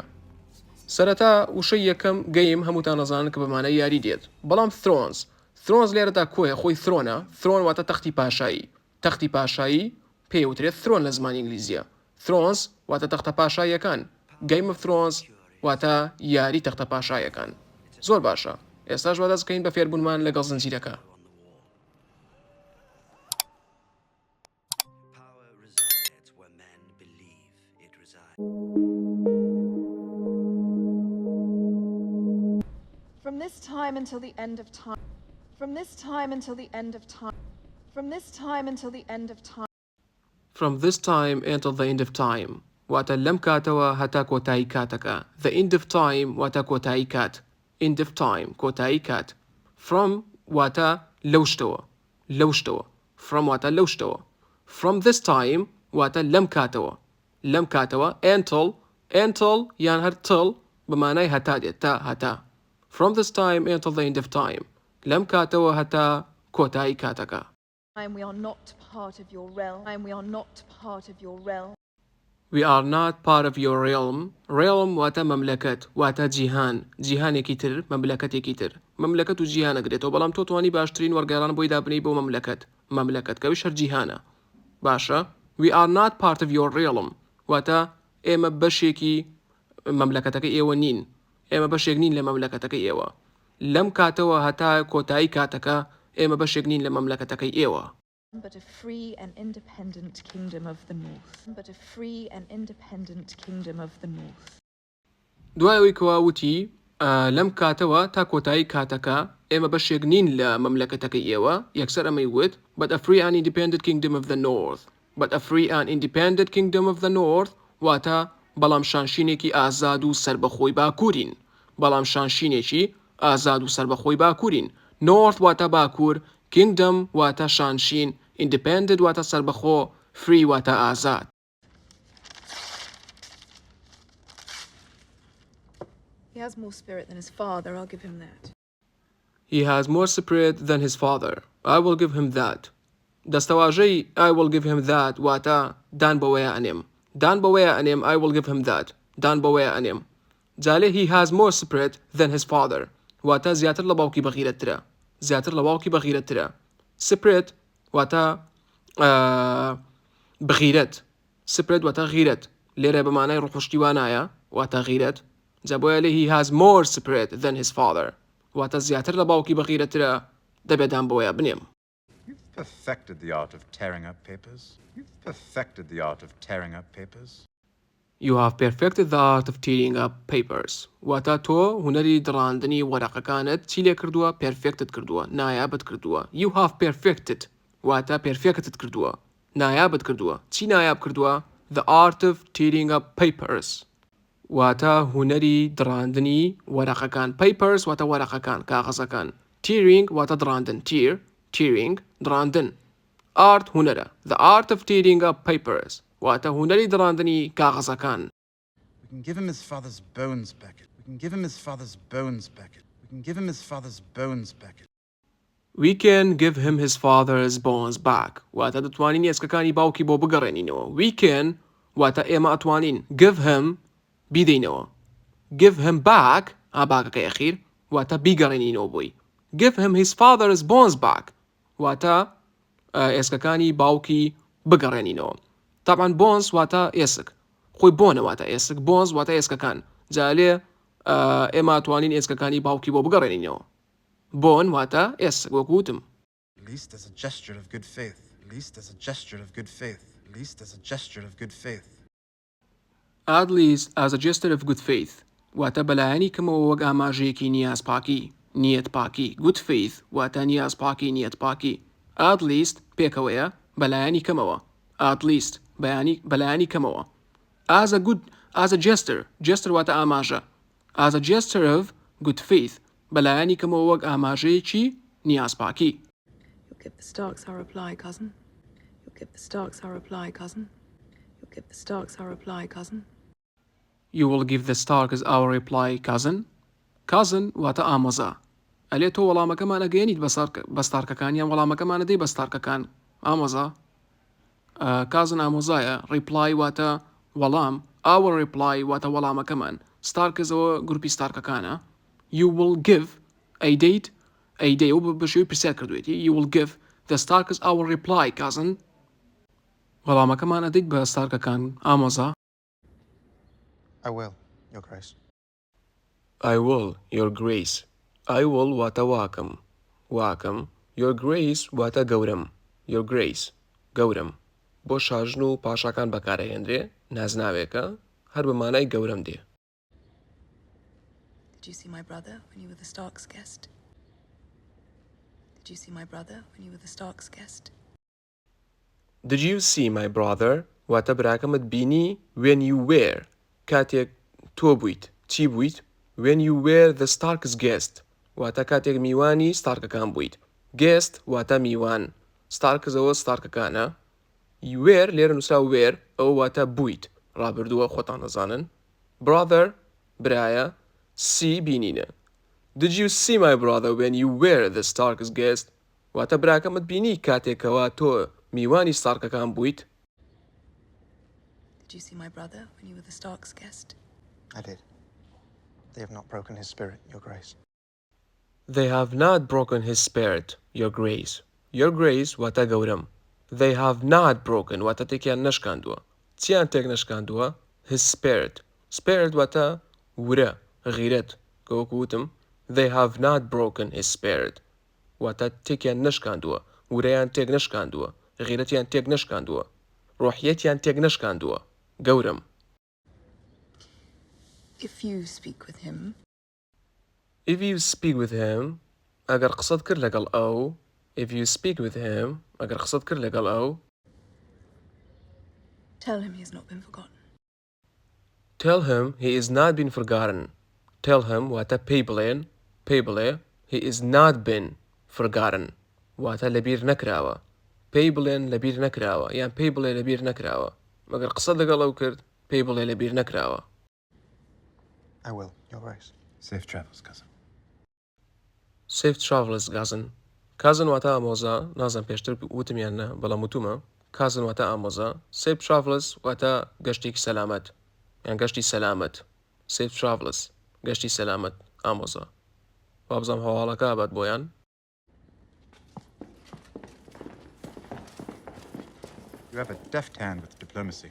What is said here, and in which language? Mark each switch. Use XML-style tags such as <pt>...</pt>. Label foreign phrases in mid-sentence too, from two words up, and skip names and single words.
<ckb>سەرەتا وشەی یەکەم گەیم هەمووتان نەزانن کە بەمانای یاری دێت، بەڵام ترۆنز لێرەدا کۆیە، خۆی ترۆنە. ترۆن واتە تەختی پاشایی. تەختی پاشایی پێوترێت ترۆن لە زمانی ئینگلیزیە. ترۆنز واتە تەختە پاشاییەکان.</ckb> <en>Game of Thrones</en> <ckb>واتە یاری تەختە پاشاییەکان. زۆر باشە. ئێستاش وا دەست بکەین بە فێربوونمان لەگەڵ زنجیرەکە.</ckb> <en>From this time until the end of time. From this time until the end of time. From this time until the end of time. From this time until the end of time.</en> <ckb>واتە لەم کاتەوە هەتا کۆتایی کاتەکە.</ckb> <en>The end of time</en> <ckb>واتە کۆتایی کات.</ckb> <en>End of time</en> <ckb>کۆتایی کات. From واتە لەو شتەوە. لەو شتەوە. From واتە لەو شتەوە.</ckb> <en>From this time</en> <ckb>واتە لەم کاتەوە.</ckb> <en>لەم کاتەوە until</en> <ckb>یان هەر till بەمانای هەتا دێت تا هەتا.</ckb> <en>From this time until the end of time.</en> <ckb>لەم کاتەوە هەتا کۆتایی کاتەکە.</ckb> <en>We are not part of your realm. We are not part of your realm. We are not part of your realm.</en> <ckb>Realm واتە مەملەکەت، واتە جیهان. جیهانێکی تر، مەملەکەتێکی تر. مەملەکەت و جیهانە گرێتەوە، بەڵام تۆ توانی باشترین وەرگێڕان بۆی دابنەی بۆ مەملەکەت کەویش هەر جیهانە. باشە؟</ckb> <en>We are not part of your realm.</en> <ckb>واتە ئێمە بەشێکی مەملەکەتەکەی ئێوە نین. ئێمە بەشێک نین لە مەملەکەتەکەی ئێوە. لەم کاتەوە هەتا کۆتایی کاتەکە ئێمە بەشێک نین لە مەملەکەتەکەی ئێوە.</ckb> <en>But a free and independent kingdom of the north. But a free and independent kingdom of the north.</en> <ckb>دوایەوەی کەواوتی لەم کاتەوە تا کۆتایی کاتەکە ئێمە بەشێک نین لە مەملەکەتەکەی ئێوە، یەکسەر ئەمەی وت</ckb> <en>but a free and independent kingdom of the north. But a free and independent kingdom of the north</en> <ckb>واتە بەڵام شانشینێکی ئازاد و سربەخۆی باکوورین. بەڵام شانشینێکی ئازاد و سربەخۆی باکوورین. North واتە باکوور، kingdom واتە شانشین، independent واتە سربەخۆ، free واتە ئازاد.</ckb> <en>He has more spirit than his father, I'll give him that. He has more spirit than his father. I will give him that. دەستەواژەی I will give him that</en> <ckb>واتە دان بەوەیە ئەنێم. دان بەوەیە ئەنێم</ckb> <en>I will give him that.</en> <ckb>دان بەوەیە ئەنێم. جالێ</ckb> <en>he has more spirit than his father.</en> <ckb>واتە زیاتر لە باوکی بەغیرەترە. زیاتر لە باوکی بەغیرەترە. Spirit واتە بغیرەت. Spirit واتە غیرەت. لێرە بەمانای ڕوخشتیوانایە واتە غیرەت. جابۆیە لێ</ckb> <en>he has more spirit than his father.</en> <ckb>واتە زیاتر لە باوکی بەغیرەترە دەبێدان بۆیە بنێم.</ckb> <en>You've perfected the art of tearing up papers. You've perfected the art of tearing up papers. You have perfected the art of tearing up papers.</en> <ckb>واتە تۆ هونەری دڕاندنی وەرەقەکانت چی لێ کردووە؟ perfected کردووە، نایابت کردووە.</ckb> <en>You have perfected</en> <ckb>واتە perfected کردووە، نایابت کردووە. چی نایاب کردووە؟</ckb> <en>The art of tearing up papers.</en> <ckb>واتە هونەری دڕاندنی وەرەقەکان. Papers واتە وەرەقەکان، کاغەزەکان. Tearing واتە دڕاندن. Tearing دڕاندن. Art هونەرە.</ckb> <en>The art of tearing up papers.</en> <ckb>واتە هونەری دڕاندنی کاغەزەکان.</ckb> <en>We can give him his father's bones back. We can give him his father's bones back. We can give him his father's bones back. We can give him his father's bones back.</en> <ckb>واتە دەتوانین ئێسکەکانی باوکی بۆ بگەڕێنینەوە.</ckb> <en>We can</en> <ckb>واتە ئێمە ئەتوانین</ckb> <en>give him</en> <ckb>بیدەینەوە.</ckb> <en>Give him back</en> <ckb>باکەکەی ئەخیر واتە بیگەڕێنینەوە بۆی.</ckb> <en>Give him his father's bones back</en> <ckb>واتە ئێسکەکانی باوکی بگەڕێنینەوە. طبعا bones واتە ئێسک. خۆی بۆنە واتە ئێسک. bones واتە ئێسکەکان. جالێ ئێمە ئەتوانین ئێسکەکانی باوکی بۆ بگەڕێنینەوە. بۆن واتە ئێسک وەکوتم.</ckb> <en>At least as a gesture of good faith. At least as a gesture of good faith. At least as a gesture of good faith. At least as a gesture of good faith</en> <ckb>واتە بەلایەنی کەمەوە وەک ئاماژەیەکی نیاز پاکی. نیەت پاکی.</ckb> <en>good faith</en> <ckb>واتە نیاز پاکی، نیەت پاکی.</ckb> <en>At least</en> <ckb>پێکەوەیە بەلایەنی کەمەوە.</ckb> <en>At least</en> <ckb>بەلایەنی کەمەوە.</ckb> <en>As a gesture</en> <ckb>واتە ئاماژە.</ckb> <en>As a gesture of good faith</en> <ckb>بەلایەنی کەمەوە وەک ئاماژەیەکی نیاز پاکی. You'll give the Starks our reply, cousin. You'll give the Starks our reply, cousin.</ckb> <en>You'll give the Starks our reply, cousin. You will give the Starks our reply, cousin.</en> <ckb>Cousin واتە ئامۆزا. ئەلێ تۆ وەڵامەکەمان ئەگەیەنیت بە ستارکەکان یان وەڵامەکەمان ئەدەی بە ستارکەکان ئامۆزا. cousin ئامۆزایە. reply واتە وەڵام.</ckb> <en>our reply</en> <ckb>واتە وەڵامەکەمان. ستارکزەوە گروپی ستارکەکانە.</ckb> <en>You will give a date</en> <ckb>ئەو بە شێوەی پرسیار کردوێتی.</ckb> <en>You will give the Starks our reply, cousin.</en> <ckb>وەڵامەکەمان ئەدەیت بە ستارکەکان ئامۆزا.</ckb> <en>I will, Your Grace. I will, Your Grace. I will</en> <ckb>واتە واکەم.</ckb> <en>Your Grace</en> <ckb>واتە گەورم.</ckb> <en>Your Grace</en> <ckb>گەورم. بۆ شاژن و پاشاکان بەکارەهێنرێ نازناوێکە هەر بە مانای گەورم دێ.</ckb> <en>Did you see my brother when you were the Starks' guest? Did you see my brother when you were the Starks' guest? Did you see my brother</en> <ckb>واتە براکەمت بینی</ckb> <en>when you were</en> <ckb>کاتێک تۆ بوویت چی بوویت</ckb> <en>when you were the Starks' guest</en> <ckb>واتە کاتێک میوانی ستارکەکان بوویت. guest واتە میوان. ستارکزەوە ستارکەکانە. were لێرە نووسرا were ئەو واتە بوویت ڕابردووە خۆتان دەزانن. brother برایە. see بینینە.</ckb> <en>Did you see my brother when you were the Starks' guest</en> <ckb>واتە براکەمت بینی کاتێکەوە تۆ میوانی ستارکەکان بوویت.</ckb> <en>Did you see my brother when you were the Starks' guest? I did. They have not broken his spirit, Your Grace. They have not broken his spirit, Your Grace. Your Grace</en> <ckb>واتە گەورم.</ckb> <en>They have not broken</en> <ckb>واتە تێکیان نەشکاندووە. چیان تێک نەشکاندووە؟</ckb> <en>his spirit.</en> <ckb>spirit واتە ورە غیرەت کە وەکو وتم</ckb> <en>they have not broken his spirit</en> <ckb>واتە تێکیان نەشکاندووە ورەیان تێک نەشکاندووە غیرەتیان تێک نەشکاندووە ڕۆحیەتیان تێک نەشکاندووە گەورم.</ckb> <en>If you speak with him,</en> <ckb>ئەگەر قسەت کرد لەگەڵ ئەو</ckb> <en>if you speak with him</en> <ckb>ئەگەر قسەت کرد لەگەڵ ئەو</ckb> <en>tell him he has not been forgotten. Tell him he is not been forgotten. Tell him</en> <ckb>واتە پێی بڵێ</ckb> <en>he is not been forgotten</en> <ckb>واتە لەبیر نەکراوە. پێی بڵێن لەبیر نەکراوە یان پێی بڵێ لەبیر نەکراوە. مەگەر قسەت لەگەڵ ئەو کرد پێی بڵێ لەبیر نەکراوە.</ckb> <en>I will, Your Grace. Safe travels, cousin. Safe travels,</en> <ckb>cousin. cousin واتە ئامۆزا نازم پێشتر وتمیان نە بەڵام وتومە. cousin واتە ئامۆزا.</ckb> <en>safe travels</en> <ckb>واتە گەشتێکی سەلامەت یان گەشتی سەلامەت.</ckb> <en>safe travels</en> <ckb>گەشتی سەلامەت ئامۆزا. وابزانم هەواڵەکە بەت بۆیان.</ckb> <en>You have a deft hand with diplomacy.</en>